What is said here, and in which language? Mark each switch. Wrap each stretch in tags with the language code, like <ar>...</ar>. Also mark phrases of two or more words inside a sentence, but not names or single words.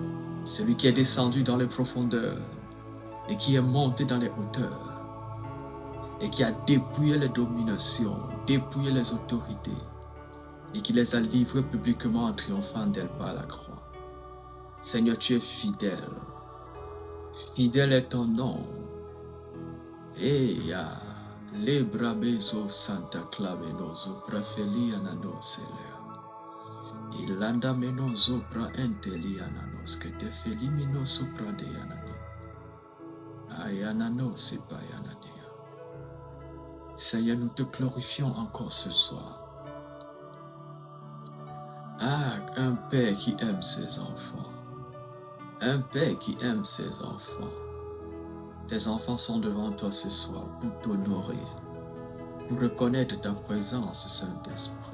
<fr>Celui qui est descendu dans les profondeurs et qui est monté dans les hauteurs et qui a dépouillé les dominations, dépouillé les autorités et qui les a livrées publiquement en triomphant d'elles par la croix. Seigneur, tu es fidèle. Fidèle est ton nom. Eya, le brabezo santa clavenozo prafeli ananosele. Ilanda menozo pra enteli ananos que te felimino supra de anani. Ayanano sepayanania. Seigneur, nous te glorifions encore ce soir. Ah, un Père qui aime ses enfants. Un Père qui aime ses enfants. Tes enfants sont devant toi ce soir pour t'honorer, pour reconnaître ta présence, Saint-Esprit.</fr>